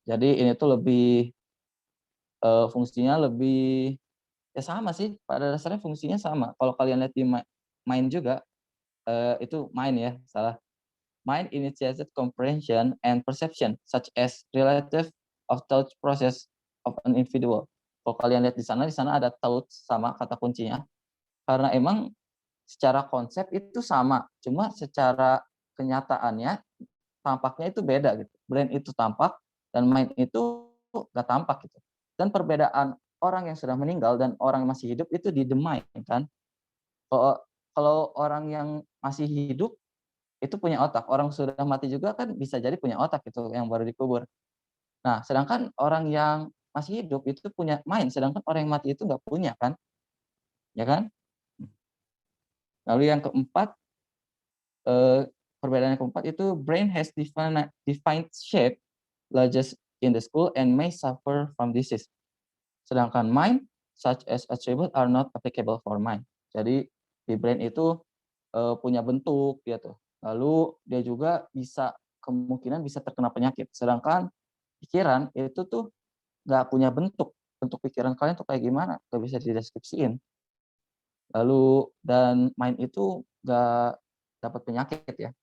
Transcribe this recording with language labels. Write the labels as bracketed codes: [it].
[id] Jadi ini tuh lebih fungsinya lebih ya sama sih, pada dasarnya fungsinya sama. Kalau kalian lihat di mind juga itu mind ya, salah. [en] Mind initiated comprehension and perception such as relative of thought process of an individual. [id] Kalau kalian lihat di sana ada thought sama kata kuncinya. Karena emang secara konsep itu sama, cuma secara kenyataannya tampaknya itu beda gitu. Brain itu tampak dan mind itu nggak tampak gitu. Dan perbedaan orang yang sudah meninggal dan orang yang masih hidup itu di the mind kan. Kalau orang yang masih hidup itu punya otak, orang sudah mati juga kan bisa jadi punya otak itu yang baru dikubur. Nah, sedangkan orang yang masih hidup itu punya mind, sedangkan orang yang mati itu nggak punya kan, ya kan? Lalu yang keempat, perbedaan yang keempat itu [en] brain has defined shape, largest in the school and may suffer from disease. Sedangkan mind, such as attribute are not applicable for mind. [id] Jadi di brain itu punya bentuk gitu. Lalu dia juga kemungkinan bisa terkena penyakit. Sedangkan pikiran itu tuh nggak punya bentuk. Bentuk pikiran kalian tuh kayak gimana? Nggak bisa dideskripsiin. Lalu dan mind itu nggak dapat penyakit ya.